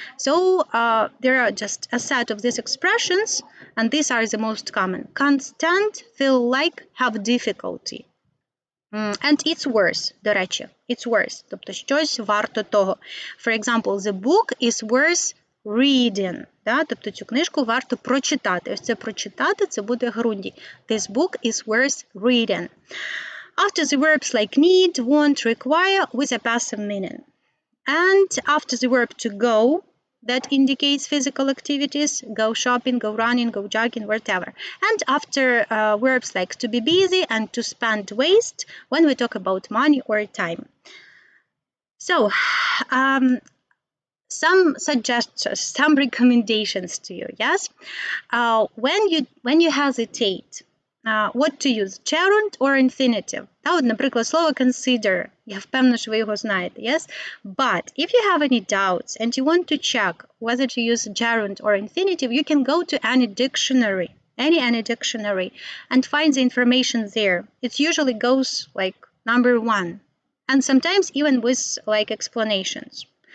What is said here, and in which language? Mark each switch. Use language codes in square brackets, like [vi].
[en] So there are just a set of these expressions, and these are the most common. Can't stand, feel like, have difficulty. And it's worth, [uk] до речі, [en] it's worth. [uk] Тобто щось варто того. [en] For example, the book is worth reading. [uk] Да? Тобто цю книжку варто прочитати. Ось це прочитати, це буде герундій. [en] This book is worth reading. After the verbs like need, want, require with a passive meaning. And after the verb to go, that indicates physical activities, go shopping, go running, go jogging, whatever. And after verbs like to be busy and to spend waste when we talk about money or time. So, some suggestions, some recommendations to you, yes? When you hesitate, what to use, gerund or infinitive? [uk] Та, от, наприклад, слово consider, я впевнена, що ви його знаєте, yes? [en] But if you have any doubts and you want to check whether to use gerund or infinitive, you can go to any dictionary, any dictionary, and find the information there. It usually goes like number 1, and sometimes even with like explanations.